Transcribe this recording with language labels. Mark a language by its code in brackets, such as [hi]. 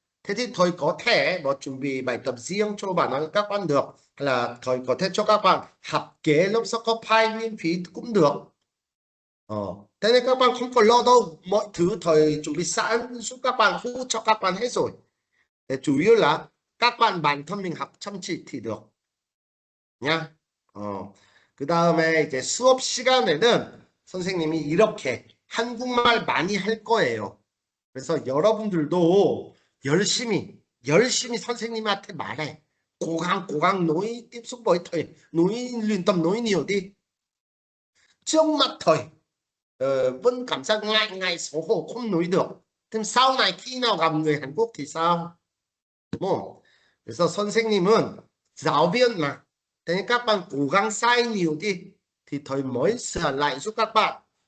[vi] Thế thì thầy có thể chuẩn bị bài tập riêng cho các bạn được, hay là thầy có thể cho các bạn học kế lớp sơ cấp 2 miễn phí cũng được. Thế nên các bạn không có lo đâu, mọi thứ thầy chuẩn bị sẵn giúp các bạn, hỗ trợ các bạn hết rồi. Để chủ yếu là các bạn bản thân mình học chăm chỉ thì được nha. [ko] 그 다음에 이제 수업 시간에는 선생님이 이렇게 한국말 많이 할 거예요. 그래서 여러분들도 열심히 선생님한테 말해. [vi] cố gắng nói tiếp xúc với thầy, nói luyện tập nói nhiều đi. Trước mặt thầy vẫn cảm giác ngại xấu hổ không nói được. Thế sau này khi nào gặp người Hàn Quốc thì sao? Đúng không? [ko] 그래서 선생님은 [vi] giáo viên mà. Thế nên các bạn cố gắng sai nhiều đi thì thầy mới sửa lại giúp các bạn.